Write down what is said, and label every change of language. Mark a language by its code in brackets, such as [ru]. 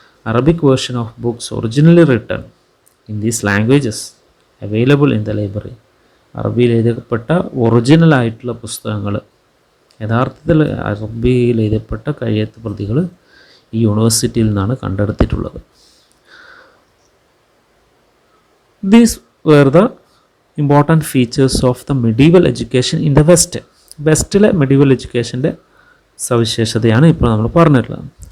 [en] Arabic version of books originally written in these languages available in the library. [ml] അറബിയിൽ എഴുതപ്പെട്ട original ആയിട്ടുള്ള പുസ്തകങ്ങൾ, യഥാർത്ഥത്തിൽ അറബിയിൽ എഴുതപ്പെട്ട കയ്യെഴുത്ത് പ്രതികൾ ഈ യൂണിവേഴ്സിറ്റിയിൽ നിന്നാണ് കണ്ടെടുത്തിട്ടുള്ളത്. [en] These were the important features of the medieval education in the West. [ml] വെസ്റ്റിലെ medieval എഡ്യൂക്കേഷൻ്റെ സവിശേഷതയാണ് ഇപ്പോൾ നമ്മൾ പറഞ്ഞിട്ടുള്ളത്.